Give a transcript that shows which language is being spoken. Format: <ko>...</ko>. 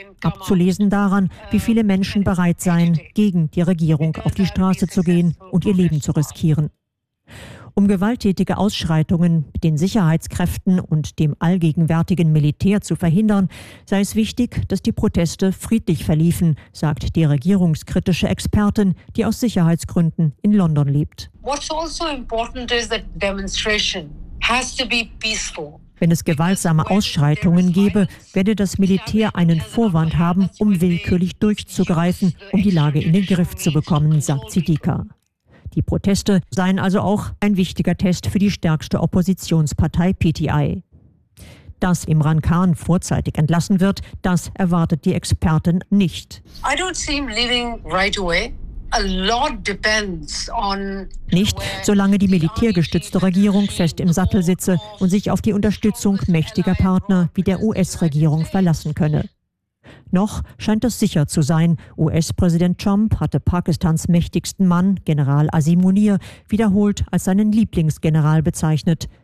<de>Abzulesen daran, wie viele Menschen bereit seien, gegen die Regierung auf die Straße zu gehen und ihr Leben zu riskieren. Um gewalttätige Ausschreitungen mit den Sicherheitskräften und dem allgegenwärtigen Militär zu verhindern, sei es wichtig, dass die Proteste friedlich verliefen, sagt die regierungskritische Expertin, die aus Sicherheitsgründen in London lebt.</de> <en>What's also important is that demonstration has to be peaceful.</en> <de>Wenn es gewaltsame Ausschreitungen gäbe, werde das Militär einen Vorwand haben, um willkürlich durchzugreifen, um die Lage in den Griff zu bekommen, sagt Siddiqa. Die Proteste seien also auch ein wichtiger Test für die stärkste Oppositionspartei PTI. Dass Imran Khan vorzeitig entlassen wird, das erwartet die Expertin nicht.</de> <en>I don't see him leaving right away.</en> <de>Nicht, solange die militärgestützte Regierung fest im Sattel sitze und sich auf die Unterstützung mächtiger Partner wie der US-Regierung verlassen könne. Noch scheint es sicher zu sein. US-Präsident Trump hatte Pakistans mächtigsten Mann, General Azim Munir, wiederholt als seinen Lieblingsgeneral bezeichnet.</de>